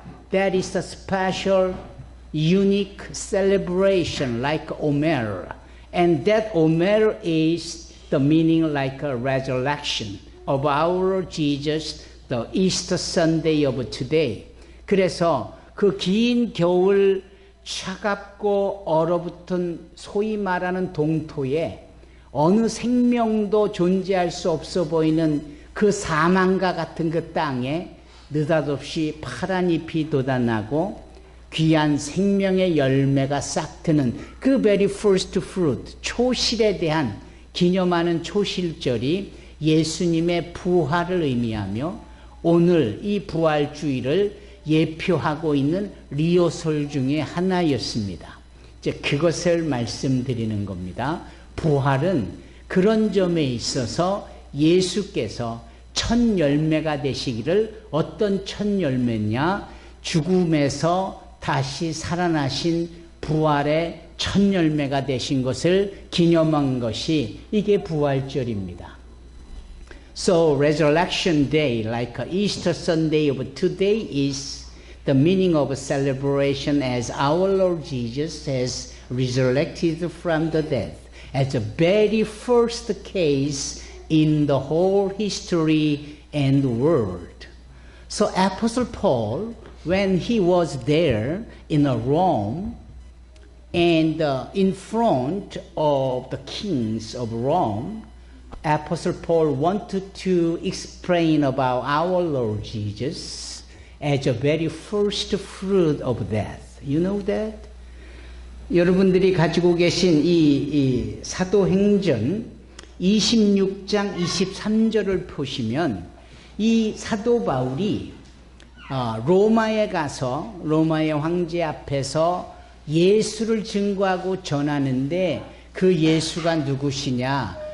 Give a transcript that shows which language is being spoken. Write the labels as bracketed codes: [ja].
[en] That is a special, unique celebration like Omer, and that Omer is the meaning like a resurrection of our Jesus, the Easter Sunday of today. [ko] 그래서 그 긴 겨울 차갑고 얼어붙은 소위 말하는 동토에 어느 생명도 존재할 수 없어 보이는 그 사망과 같은 그 땅에 느닷없이 파란 잎이 돋아나고 귀한 생명의 열매가 싹 트는 그 [en] very first fruit, [ko] 초실에 대한 기념하는 초실절이 예수님의 부활을 의미하며 오늘 이 부활주일을 예표하고 있는 리허설 중에 하나였습니다. 이제 그것을 말씀드리는 겁니다. 부활은 그런 점에 있어서 예수께서 첫 열매가 되시기를, 어떤 첫 열매냐? 죽음에서 다시 살아나신 부활의 첫 열매가 되신 것을 기념한 것이 이게 부활절입니다. [en] So Resurrection Day, like Easter Sunday of today, is the meaning of a celebration as our Lord Jesus has resurrected from the dead, as the very first case in the whole history and world. So Apostle Paul, when he was there in Rome, and in front of the kings of Rome, Apostle Paul wanted to explain about our Lord Jesus as a very first fruit of death. You know that? [ko] 여러분들이 가지고 계신 이 사도행전 26장 23절을 보시면 이 사도 바울이 로마에 가서 로마의 황제 앞에서 예수를 증거하고 전하는데 그 예수가 누구시냐?